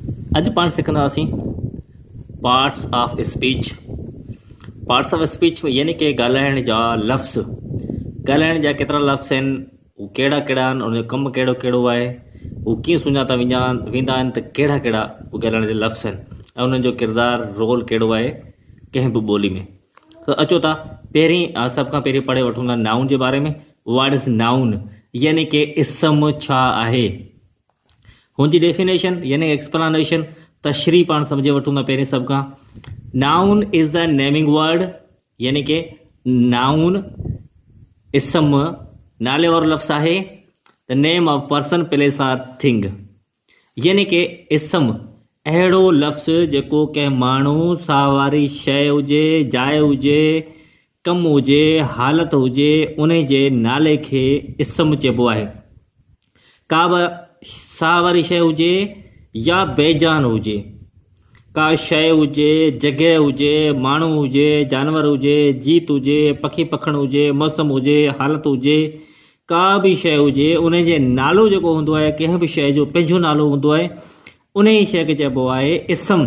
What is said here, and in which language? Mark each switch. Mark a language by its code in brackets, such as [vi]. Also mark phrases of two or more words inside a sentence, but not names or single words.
[sd] अॼु पाण सिखंदासीं [en] parts of speech. parts of speech [sd] यानी कि ॻाल्हाइण जा लफ़्ज़। ॻाल्हाइण जा केतिरा लफ़्ज़ आहिनि, उहे कहिड़ा कहिड़ा आहिनि, उनजो कमु कहिड़ो कहिड़ो आहे, उहे कीअं सुञाता वेंदा आहिनि त कहिड़ा कहिड़ा उहे ॻाल्हाइण जा लफ़्ज़ आहिनि ऐं उन्हनि जो किरदारु रोल कहिड़ो आहे कंहिं बि ॿोली में। त अचो था पहिरीं सभ खां पहिरीं पढ़े वठूं था नाउन जे बारे में। [en] what is noun [sd] यानी कि इसम छा आहे, हुनजी डेफिनेशन यानी एक्सप्लेनेशन तशरीह पाण सम्झे वठूं था पहिरीं सभ खां। [en] noun is the naming word [sd] यानी कि नाउन इसम नाले वारो लफ़्ज़ आहे। [en] the name of person place or thing [sd] यानी कि इसम अहिड़ो लफ़्ज़ जेको कंहिं माण्हू सावारी शइ हुजे, जाइ हुजे, कमु हुजे, हालत हुजे, उन जे नाले खे इसम चइबो आहे। का बि सावारी शइ हुजे या बेजान हुजे, का शइ हुजे, जॻह हुजे, माण्हू हुजे, जानवर हुजे, जीत हुजे, पखी पखण हुजे, मौसम हुजे, हालत हुजे, का बि शइ हुजे, उन जे नालो जेको हूंदो आहे, कंहिं बि शइ जो पंहिंजो नालो हूंदो आहे, उन ई शइ खे चइबो आहे इसम।